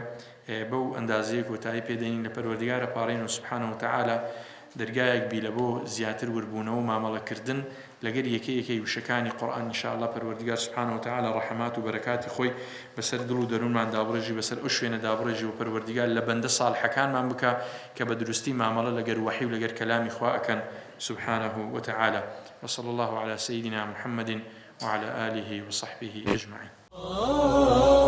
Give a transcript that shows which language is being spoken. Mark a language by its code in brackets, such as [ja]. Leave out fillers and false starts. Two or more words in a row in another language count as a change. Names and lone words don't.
[ckb] بەو ئەندازەیە کۆتایی پێدەین لە پەروەردگارە پاڕین و [ar] سوبحانەهو وتەعالە [ckb] دەرگایەک بی لە بۆ زیاتر وربوونەوە و مامەڵەکردن لەگەر یەکەی وشەکانی قورئان ئینشاءالله پەروەردگار [ar] سوبحانەهو وتەعالە [ckb] ڕەحمات و بەرەکاتی خۆی بەسەر دڵ و دەروونمان دابڕێژی بەسەر ئەو شوێنە دابڕێژی و پەروەردگار لە بەندە ساڵحەکانمان بکە کە بە دروستی مامەڵە لەگەر وحی و لەگەر کەلامی خوا ئەکەن [ar] سبحانه وتعالى. وصلى الله على سيدنا محمد وعلى آله وصحبه أجمعين.